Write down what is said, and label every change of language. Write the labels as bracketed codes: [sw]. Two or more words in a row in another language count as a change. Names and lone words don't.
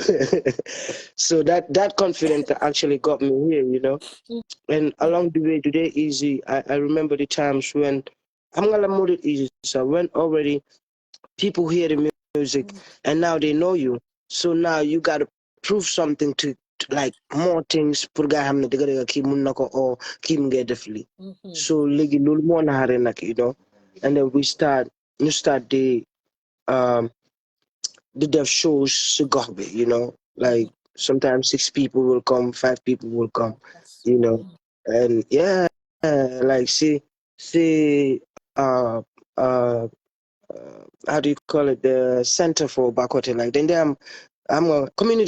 [en] So that confidence actually got me here, you know. And along the way today easy, I remember the times when I'm gonna move it easy. So when already people hear the music and now they know you, so now you got to prove something to like more things [wo] pour ga xamne deug deug ki mun nako o ki mu ngay def li, so legi lolu mo naare nak, [en] you know. And then we start um the dev shows to gobe, you know, like sometimes 6 people will come, 5 people will come, you know. And yeah, like see uh how do you call it, the center for Bakote, like then I'm a community